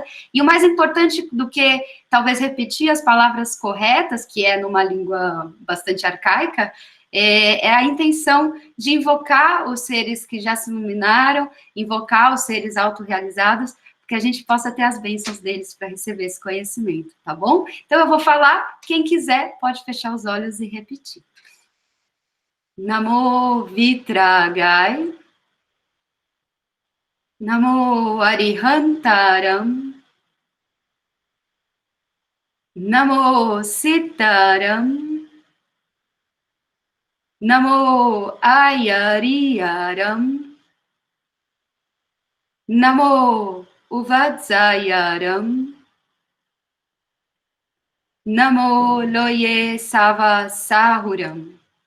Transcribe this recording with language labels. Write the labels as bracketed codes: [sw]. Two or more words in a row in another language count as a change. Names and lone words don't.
[pt] E o mais importante do que talvez repetir as palavras corretas, que é numa língua bastante arcaica, é a intenção de invocar os seres que já se iluminaram, invocar os seres autorrealizados, que a gente possa ter as bênçãos deles para receber esse conhecimento, tá bom? Então, eu vou falar, quem quiser pode fechar os olhos e repetir. [pra] णमो वीतरागाय, णमो अरिहंताणं, णमो सिद्धाणं, णमो आयरियाणं, णमो उवज्झायाणं, णमो लोए सव्व साहूणं.